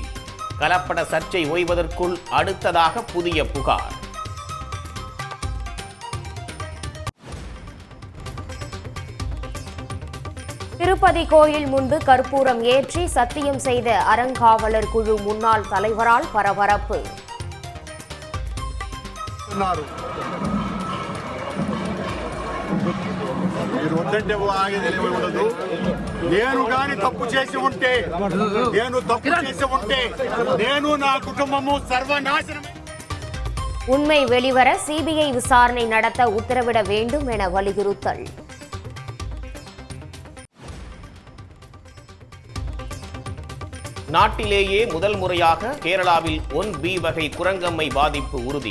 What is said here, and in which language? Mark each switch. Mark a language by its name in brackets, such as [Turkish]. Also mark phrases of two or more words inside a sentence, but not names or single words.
[Tamil] கலப்பட சர்ச்சை ஓய்வதற்குள் அடுத்ததாக புதிய புகார். திருப்பதி கோயில் முன்பு கற்பூரம் ஏற்றி சத்தியம் செய்த அறங்காவலர் குழு முன்னாள் தலைவரால் பரபரப்பு. [Telugu] నేను గాని తప్పు చేసి ఉంటే నేను నా కుటుంబము సర్వనాశనం. [Tamil] உண்மை வெளிவர சிபிஐ விசாரணை நடத்த உத்தரவிட வேண்டும் என வலியுறுத்தல். நாட்டிலேயே முதல் முறையாக கேரளாவில் 1B வகை குரங்கம்மை பாதிப்பு உறுதி.